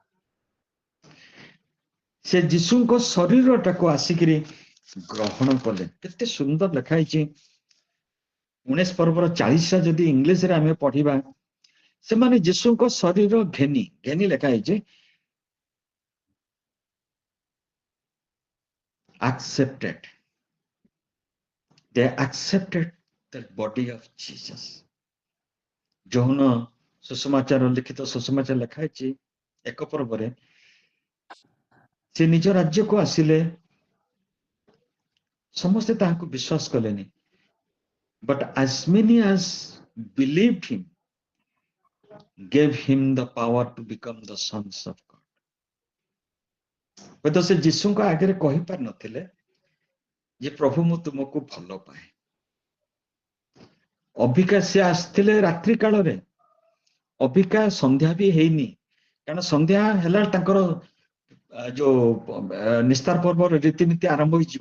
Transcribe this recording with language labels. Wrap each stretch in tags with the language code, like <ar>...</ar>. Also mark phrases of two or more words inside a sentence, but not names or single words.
<or>ସେ ଯୀଶୁଙ୍କ ଶରୀରଟାକୁ ଆସିକିରି ଗ୍ରହଣ କଲେ। କେତେ ସୁନ୍ଦର ଲେଖା ହେଇଛି 19 ପର୍ବର 40 ଯଦି ଇଂଲିଶରେ ଆମେ ପଢିବା, ସେମାନେ ଯୀଶୁଙ୍କ ଶରୀର ଘେନି ଲେଖା ହେଇଛି accepted.</or> <en>They accepted the body of Jesus.</en> <or>ଯୌନ ସୁସମାଚାର ଲିଖିତ ସୁସମାଚାର ଲେଖା ହେଇଛି 1 ପର୍ବରେ, ସେ ନିଜ ରାଜ୍ୟକୁ ଆସିଲେ, ସମସ୍ତେ ତାହାକୁ ବିଶ୍ୱାସ କଲେନି।</or> <en>But as many as believed him gave him the power to become the sons of God.</en> <or>ହୁଏତ ସେ ଯୀଶୁଙ୍କ ଆଗରେ କହିପାରି ନଥିଲେ ଯେ ପ୍ରଭୁ ମୁଁ ତୁମକୁ ଭଲ ପାଏ। ଅବିକା ସେ ଆସିଥିଲେ ରାତ୍ରି କାଳରେ, ଅବିକା ସନ୍ଧ୍ୟା ବି ହେଇନି, କାରଣ ସନ୍ଧ୍ୟା ହେଲା ତାଙ୍କର ଯୋଉ ନିସ୍ତାର ପର୍ବର ରୀତିନୀତି ଆରମ୍ଭ ହେଇଯିବ।</or>